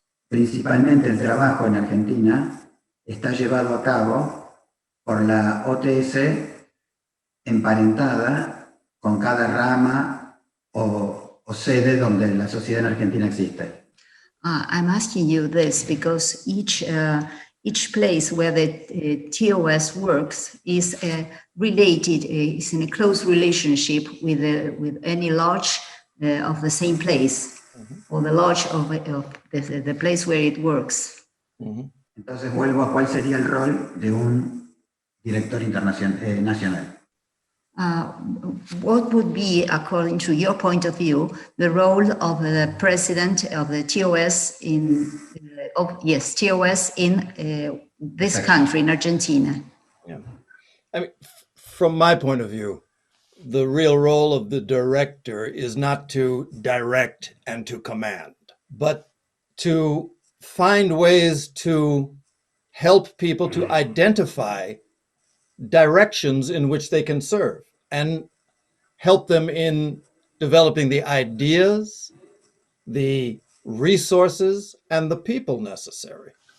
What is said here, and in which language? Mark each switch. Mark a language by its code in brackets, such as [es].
[es] principalmente el trabajo en Argentina está llevado a cabo por la OTS emparentada con cada rama o sede donde la sociedad en Argentina existe. [en] I'm asking you this because each place where the TOS works is related, is in a close relationship with any lodge of the same place. Or the lodge of the place where it works. [es] Entonces vuelvo a cuál sería el rol de un director nacional. [en] What would be, according to your point of view, the role of the president of the TOS in TOS in this country, in Argentina? Yeah, I mean, from my point of view, the real role of the director is not to direct and to command, but to find ways to help people to identify directions in which they can serve and help them in developing the ideas, the resources, and the people necessary.